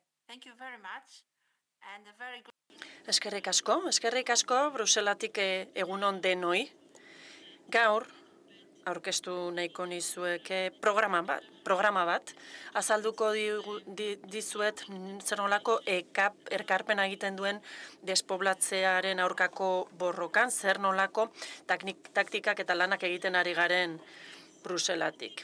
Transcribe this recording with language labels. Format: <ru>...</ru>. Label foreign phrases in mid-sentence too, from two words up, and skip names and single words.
<en>Thank you very much, and a very good...</en> <eu>Eskerrik asko, Bruselatik egunon denoi. Gaur, aurkeztu nahiko nizueke programa bat, azalduko dizuet zer nolako erkarpena egiten duen despoblatzearen aurkako borrokan, zer nolako taktikak eta lanak egiten ari garen Bruselatik.</eu>